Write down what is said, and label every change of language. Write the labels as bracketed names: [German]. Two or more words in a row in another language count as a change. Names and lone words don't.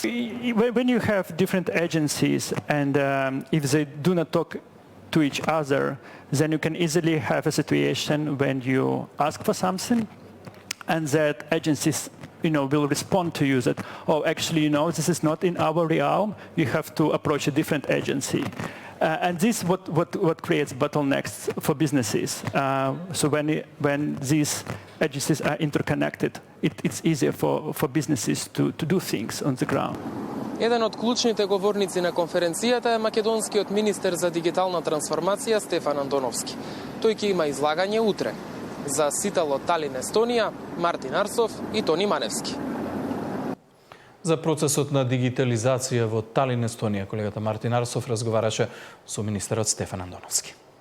[English] When you have different agencies and if they do not talk to each other, then you can easily have a situation when you ask for something and that agencies will respond to you that, oh, actually, this is not in our realm, you have to approach a different agency. And this is what creates bottlenecks for businesses. So when these agencies are interconnected, it's easier for businesses to do things on the ground. [Macedonian] Еден од клучните говорници на конференцијата е македонскиот министер за дигитална трансформација Стефан Андоновски. Тој ќе има излагање утре. За Сител од Талин, Естонија, Мартин Арсов и Тони Маневски. За процесот на дигитализација во Талин, Естонија, колегата Мартин Арсов разговараше со министерот Стефан Андоновски.